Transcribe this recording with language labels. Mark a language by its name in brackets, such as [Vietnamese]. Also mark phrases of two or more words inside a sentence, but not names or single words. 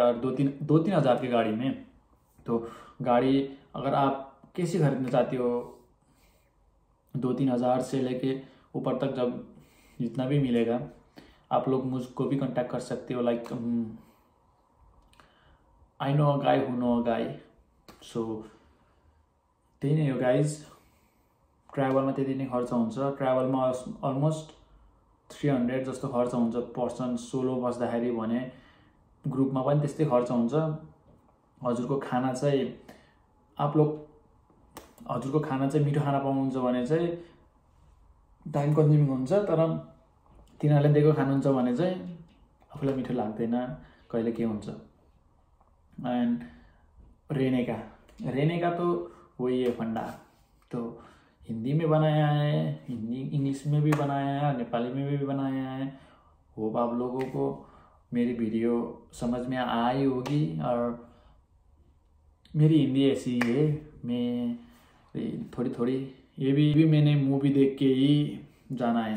[Hindi] और 2-3 हज़ार की गाड़ी में तो गाड़ी अगर आप कैसे खरीदना चाहते हो 2-3 हज़ार से लेके ऊपर तक, जब जितना भी मिलेगा आप लोग मुझको भी कांटेक्ट कर सकते हो। [English] like I know a guy who know a guy. [Nepali] सो त्यही नै हो गाइज, ट्राभलमा त्यति नै खर्च हुन्छ। ट्राभलमा अलमोस्ट 300 जस्तो खर्च हुन्छ [English] person solo [Nepali] बस्दाखेरि भने, ग्रुपमा पनि त्यस्तै खर्च हुन्छ। हजुरको खाना चाहिँ हजुरको खाना चाहिँ मिठो खाना पाउनुहुन्छ भने चाहिँ [English] time consuming [Nepali] हुन्छ, तर तिनीहरूले दिएको खानुहुन्छ भने चाहिँ आफूलाई मिठो लाग्दैन, कहिले के हुन्छ। [Hindi] एन्ड रहने का तो वही है फंडा। तो हिंदी में बनाया है, हिंदी इंग्लिश में भी बनाया है, नेपाली में भी बनाया है। होप आप लोगों को मेरी वीडियो समझ में आई होगी। और मेरी हिंदी ऐसी ही है, मैं थोड़ी ये भी मैंने मूवी देख के ही जाना है।